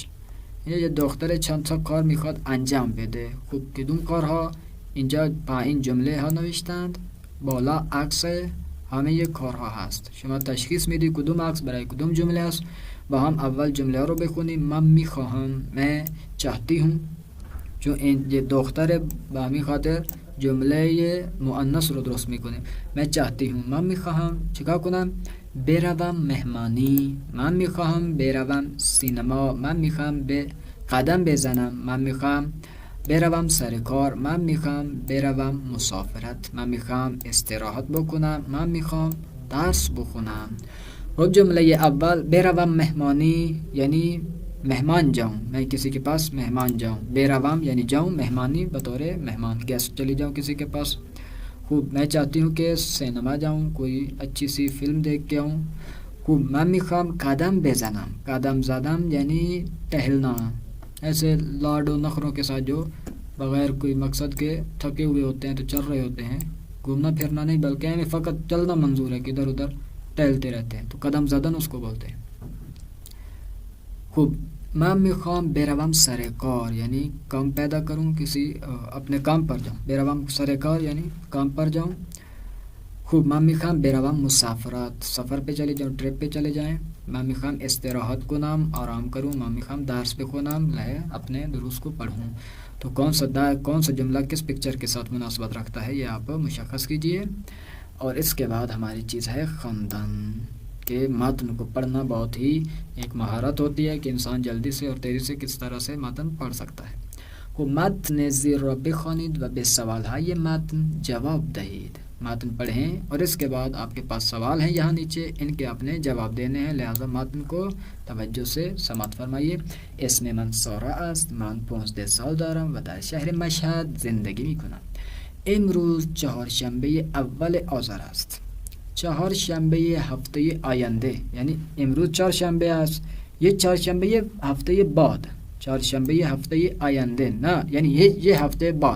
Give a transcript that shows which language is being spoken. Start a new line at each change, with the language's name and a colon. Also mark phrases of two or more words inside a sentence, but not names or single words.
Persian: این یه دختر چند تا کار میخواد انجام بده. خب کدوم کارها؟ اینجا پایین جمله ها نوشتند، بالا عکس همه کارها هست. شما تشخیص میدید کدوم عکس برای کدوم جمله است. با هم اول جمله ها رو بخونیم. من میخواهم،
Urdu: میں چاہتی ہوں.
Persian: چون این یه دختر به همین خاطر جمله مؤنث رو درست میکنه.
Urdu: من چاہتی ہوں.
Persian: من میخواهم چیکار کنم؟ بروم مهمانی. من میخواهم بروم سینما. من میخواهم به قدم بزنم. من میخواهم بروم سر کار. من میخواهم بروم مسافرت. من میخواهم استراحت بکنم. من میخواهم درس بخونم. و جمله اول بروم مهمانی
Urdu: یعنی مہمان جاؤں، میں کسی کے پاس مہمان جاؤں. بروم یعنی جاؤں، مہمانی بطور مہمان گیسٹ چلی جاؤں کسی کے پاس. خوب میں چاہتی ہوں کہ سینما جاؤں، کوئی اچھی سی فلم دیکھ کے آؤں.
Persian: خوب من میخوام قدم بزنم. قدم زدم
Urdu: یعنی ٹہلنا، ایسے لاڈ و نخروں کے ساتھ جو بغیر کوئی مقصد کے تھکے ہوئے ہوتے ہیں تو چل رہے ہوتے ہیں، گھومنا پھرنا نہیں بلکہ ہمیں فقط چلنا منظور ہے کہ ادھر ادھر ٹہلتے رہتے ہیں، تو
Persian: قدم زدن
Urdu: اس کو بولتے ہیں.
Persian: خوب من میخوام بروم سر کار
Urdu: یعنی کام پیدا کروں، کسی اپنے کام پر جاؤں.
Persian: بروم سر کار
Urdu: یعنی کام پر جاؤں.
Persian: خوب من میخوام بروم مسافرت
Urdu: سفر پہ چلے جاؤں، ٹرپ پہ چلے جائیں.
Persian: من میخوام استراحت کنم
Urdu: آرام کروں.
Persian: من میخوام درس بخونم
Urdu: اپنے دروس کو پڑھوں. تو کون سا جملہ کس پکچر کے ساتھ مناسبت رکھتا ہے یہ آپ مشخص کیجئے. اور اس کے بعد ہماری چیز ہے خواندن، کہ متن کو پڑھنا بہت ہی ایک مہارت ہوتی ہے کہ انسان جلدی سے اور تیزی سے کس طرح سے متن پڑھ سکتا ہے.
Persian: کو متن زیر را بخوانید و به سوالهای متن جواب دهید.
Urdu: متن پڑھیں اور اس کے بعد آپ کے پاس سوال ہیں یہاں نیچے، ان کے آپ نے جواب دینے ہیں، لہذا متن کو توجہ سے سماعت فرمائیے.
Persian: اسم من سارا است، من 15 سال دارم و در شهر مشهد زندگی میکنم. امروز چهارشنبه اول آذر است. چهارشنبه هفته آینده، یعنی امروز چهارشنبه است، یہ چهارشنبه هفته بعد، چهارشنبه هفته آینده نه، یعنی یہ هفته بعد.